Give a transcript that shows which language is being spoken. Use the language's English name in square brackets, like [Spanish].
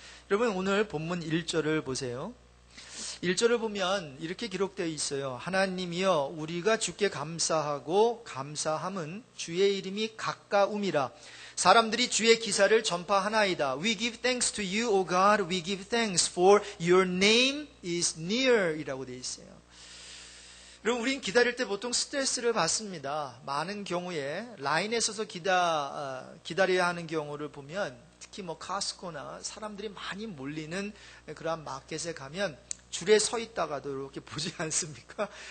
[Korean] 여러분 오늘 본문 1절을 보세요. 1절을 보면 이렇게 기록되어 있어요. 하나님이여 우리가 주께 감사하고 감사함은 주의 이름이 가까움이라. 사람들이 주의 기사를 전파하나이다. [English] We give thanks to you, O God. We give thanks for your name is near [Korean] 이라고 되어 있어요. 여러분 우린 기다릴 때 보통 스트레스를 받습니다. 많은 경우에 라인에 서서 기다려야 하는 경우를 보면 특히 카스코나 사람들이 많이 몰리는 그러한 마켓에 가면 줄에 서 있다가도 이렇게 보지 않습니까?